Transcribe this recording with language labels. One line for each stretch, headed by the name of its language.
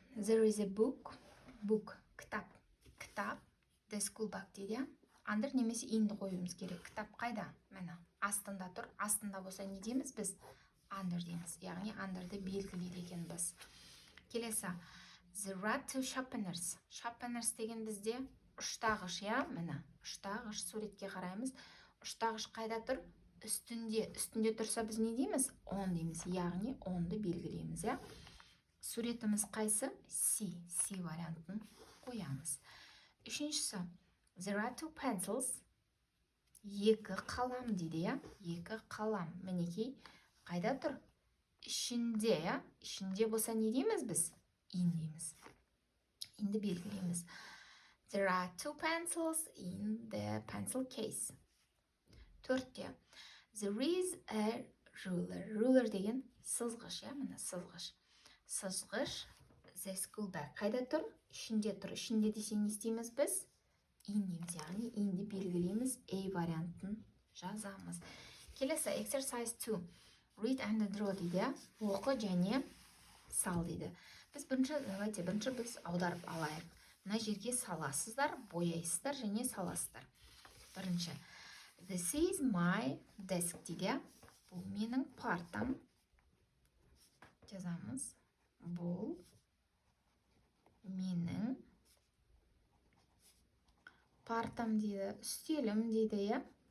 English: There is a book, кітап. The school bag дейді.
Kazakh: Under немесе inді қоюымыз керек. Кітап қайда? Мәні, астында тұр. Астында болса не дейміз біз? Under дейміз. Яғни underды белгілейді екен біз. Келесі.
English: There are two sharpeners.
Kazakh: Sharpeners деген бізде ұштағыш, я? Мәні, ұштағыш суретке қараймыз. Ұштағыш қайда тұр? Үстінде тұрса біз не дейміз? On дейміз. Яғни onды белгілейміз, я? Суретіміз қайсы? C вариантын қоямыз. Үшіншісі.
English: There are two pencils.
Kazakh: Екі қалам дейді, я? Екі қалам. Мінекей қайда тұр? Ішінде, я? Ішінде болса не дейміз біз? In дейміз. Инді белгілейміз.
English: There are two pencils in the pencil case.
Kazakh: Төртте.
English: There is a ruler.
Kazakh: Ruler деген сызғыш, я? Міне сызғыш. Сызғыш.
English: The school bag.
Kazakh: Қайда тұр? Ішінде тұр. Ішінде десе не істейміз біз? In дейміз. Яғни инді белгілейміз. A вариантын жазамыз. Келесі exercise 2.
English: Read and draw дейді.
Kazakh: Оқы және сал дейді. Біз бірінші біз аударып алайық. Мына жерге саласыздар, бояйсыздар және саласыздар. Бірінші.
English: This is my desk дейді.
Kazakh: Бұл менің партам. Жазамыз. Бұл менің партам дейді. Үстелім дейді, я?